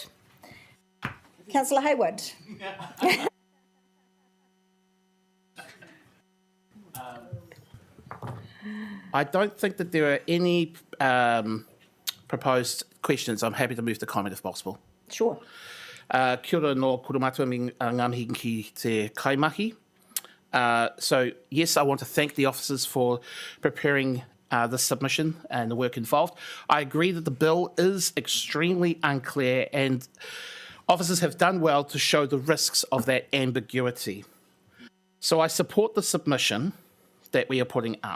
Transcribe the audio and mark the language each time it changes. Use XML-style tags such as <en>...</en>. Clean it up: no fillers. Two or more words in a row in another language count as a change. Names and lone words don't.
<en>Councillor Hayward. I don't think that there are any proposed questions. I'm happy to move to comment if possible. Sure.</en> <mi>Kia ora no kurumatu mi ngāmihi ki te kaimahi.</mi> <en>So, yes, I want to thank the officers for preparing this submission and the work involved. I agree that the bill is extremely unclear, and officers have done well to show the risks of that ambiguity. So I support the submission that we are putting up.</en>